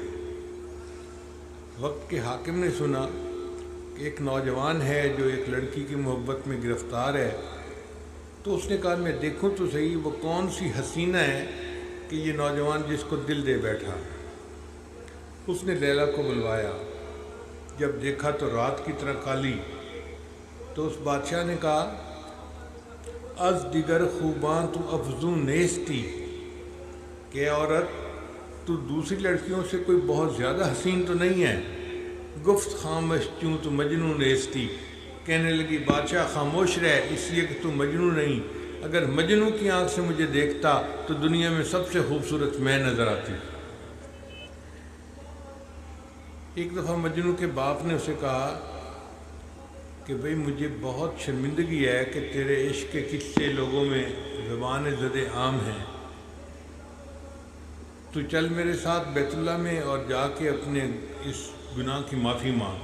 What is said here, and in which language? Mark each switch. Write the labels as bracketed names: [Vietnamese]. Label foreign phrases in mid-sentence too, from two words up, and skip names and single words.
[Urdu] وقت کے حاکم نے سنا کہ ایک نوجوان ہے جو ایک لڑکی کی محبت میں گرفتار ہے، تو اس نے کہا میں دیکھوں تو صحیح وہ کون سی حسینہ ہے کہ یہ نوجوان جس کو دل دے بیٹھا۔ اس نے لیلا کو بلوایا، جب دیکھا تو رات کی طرح کالی، تو اس بادشاہ نے کہا [Persian] از دیگر خوباں تو افزوں نیستی، [Urdu] کہ عورت تو دوسری لڑکیوں سے کوئی بہت زیادہ حسین تو نہیں ہے۔ [Persian] گفت خاموش چوں تو مجنوں نیستی، [Urdu] کہنے لگی بادشاہ خاموش رہ اس لیے کہ تو مجنوں نہیں، اگر مجنوں کی آنکھ سے مجھے دیکھتا تو دنیا میں سب سے خوبصورت میں نظر آتی۔ ایک دفعہ مجنوں کے باپ نے اسے کہا کہ بھئی مجھے بہت شرمندگی ہے کہ تیرے عشق کے قصے لوگوں میں زبان زد عام ہیں، تو چل میرے ساتھ بیت اللہ میں اور جا کے اپنے اس گناہ کی معافی مانگ۔